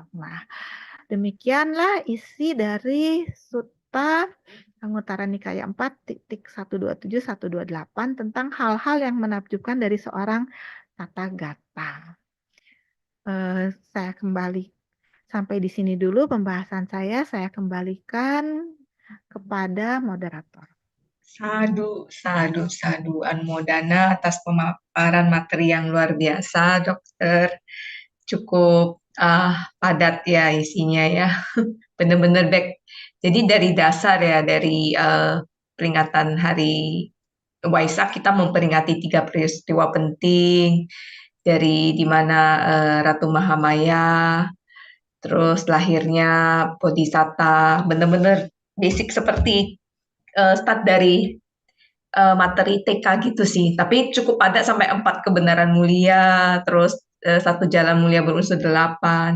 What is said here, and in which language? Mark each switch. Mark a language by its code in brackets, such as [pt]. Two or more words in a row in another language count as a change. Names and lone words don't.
[id] Nah, demikianlah isi dari Sutta Anguttara Nikaya 4.127-128 tentang hal-hal yang menakjubkan dari seorang Tathagata. Saya kembali sampai di sini dulu pembahasan saya kembalikan kepada moderator. Sadu, sadu, sadu. Anmodana atas pemaparan materi yang luar biasa, Dokter. Cukup padat ya isinya ya. Benar-benar back. Jadi dari dasar ya, dari peringatan Hari Waisak kita memperingati 3 peristiwa penting dari di mana Ratu Mahamaya, terus lahirnya Bodhisatta, benar-benar basic seperti start dari materi TK gitu sih, tapi cukup padat sampai 4 kebenaran mulia, terus 1 jalan mulia berunsur 8.